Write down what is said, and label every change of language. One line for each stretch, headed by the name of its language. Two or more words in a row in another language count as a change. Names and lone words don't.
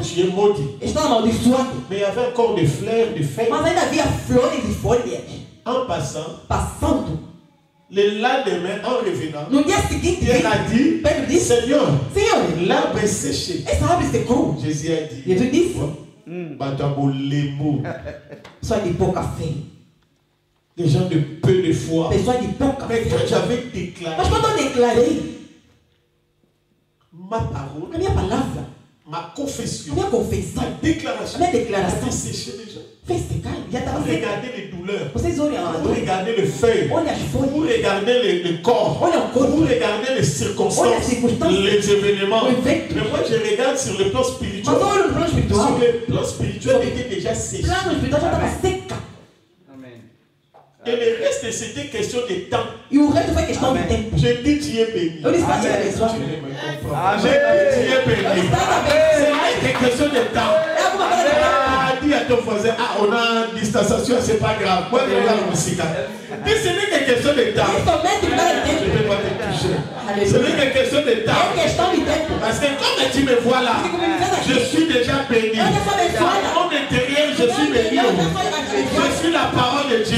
French: Tu es maudit.
Portuguese: Está amaldiçoado.
French: Mais il y avait encore des fleurs, des feuilles.
Portuguese: Mas ainda havia flores e folhas
French: En passant,
Portuguese: passando.
French: le lendemain, en revenant,
Portuguese: No dia seguinte,
French: Pierre a dit,
Portuguese: Pedro disse:
French: Seigneur,
Portuguese: Senhor,
French: l'arbre est séché.
Portuguese: essa árvore secou.
French: Jésus a dit,
Portuguese: Jesus disse: Batabo lemo. Só de pouca fé.
French: Des gens de peu de foi.
Portuguese: Pessoas de pouca
French: Mais
Portuguese: fé.
French: quand j'avais déclaré
Portuguese: Mas quando eu declarei
French: ma parole,
Portuguese: a minha palavra,
French: ma
Portuguese: a
French: confession,
Portuguese: minha confissão,
French: ma déclaration,
Portuguese: a minha
French: ça
Portuguese: declaração
French: a séché les gens.
Portuguese: fez secar. Já estava
French: Vous
Portuguese: seca.
French: regardez les douleurs,
Portuguese: Vocês olham a
French: vous
Portuguese: dor,
French: regardez les feuilles,
Portuguese: olham as
French: vous
Portuguese: folhas,
French: regardez le corps,
Portuguese: olham o corpo,
French: vous regardez les
Portuguese: olham as
French: circonstances,
Portuguese: circunstâncias,
French: les événements.
Portuguese: o evento.
French: Mais moi, je regarde sur le plan
Portuguese: Mas
French: spirituel.
Portuguese: eu olho no plano
French: Sur
Portuguese: espiritual.
French: le plan spirituel, il était déjà séché.
Portuguese: O plano espiritual já estava seca.
French: Amen. Et le reste, c'était question de temps.
Portuguese: E o resto foi questão de Amém. tempo.
French: Je dis, tu es béni.
Portuguese: Eu disse para ti, Amém. abençoado.
French: Tu ne me comprends pas. Amen. Je dis, tu es
Portuguese: Eu
French: béni.
Portuguese: disse para ti, abençoado.
French: C'est question de temps.
Portuguese: É alguma coisa de tempo.
French: Ah, dis dis à ton voisin, ah, on a une distanciation, c'est pas grave. Moi, je regarde la musique. Mais ce n'est que question de temps. Je ne vais pas te toucher. Ce n'est que question de temps. Parce que comme tu me vois là, je suis déjà béni. À mon intérieur, je suis béni. Je suis la parole de Dieu.